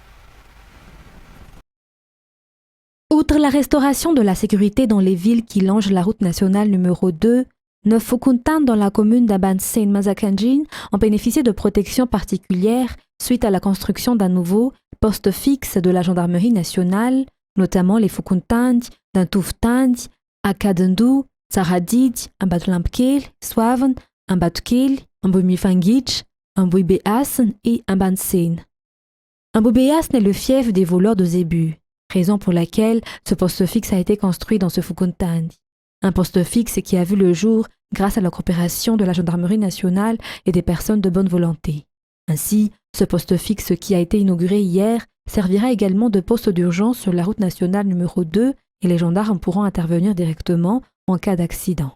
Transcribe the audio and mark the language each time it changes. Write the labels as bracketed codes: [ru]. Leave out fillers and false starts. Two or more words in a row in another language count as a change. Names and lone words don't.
[fr] Outre la restauration de la sécurité dans les villes qui longent la route nationale numéro 2, 9 Fukuntan dans la commune d'Ambansena-Mazakanjin ont bénéficié de protections particulières suite à la construction d'un nouveau poste fixe de la gendarmerie nationale, notamment les Fukuntand, d'Antuftand, Akadendu, Tsaradid, Ambatulampkel, Swaven, Ambatukil, Ambouimifangich, Ambouibéas et Ambansena. Ambouibéas est le fief des voleurs de zébus, raison pour laquelle ce poste fixe a été construit dans ce Fukuntand. Un poste fixe qui a vu le jour grâce à la coopération de la gendarmerie nationale et des personnes de bonne volonté. Ainsi, ce poste fixe qui a été inauguré hier servira également de poste d'urgence sur la route nationale numéro 2 et les gendarmes pourront intervenir directement en cas d'accident.